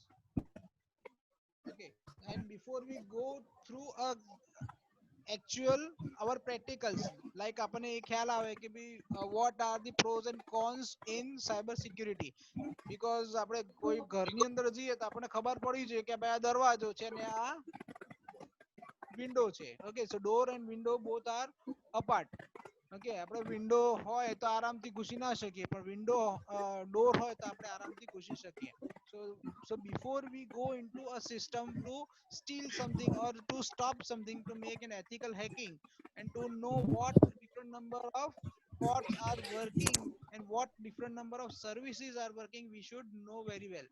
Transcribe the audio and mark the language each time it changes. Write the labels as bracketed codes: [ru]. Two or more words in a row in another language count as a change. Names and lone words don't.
[en] Okay, and before we go through actual our practicals, like [gu] આપણે એક ખ્યાલ આવે કે ભી [en] what are the pros and cons in cyber security, because [gu] આપણે કોઈ ઘરની અંદર જઈએ તો આપણને ખબર પડી જોઈએ કે ભાઈ આ દરવાજો છે ને આ વિન્ડો છે. [en] Okay, so door and window both are apart. [gu] ઓકે આપણે વિન્ડો હોય તો આરામથી ઘૂસી ના શકીએ, પણ વિન્ડો ડોર હોય તો આપણે આરામથી ઘૂસી શકીએ. [en] So before we go into a system to steal something or to stop something, to make an ethical hacking and to know what different number of ports are working and what different number of services are working, we should know very well.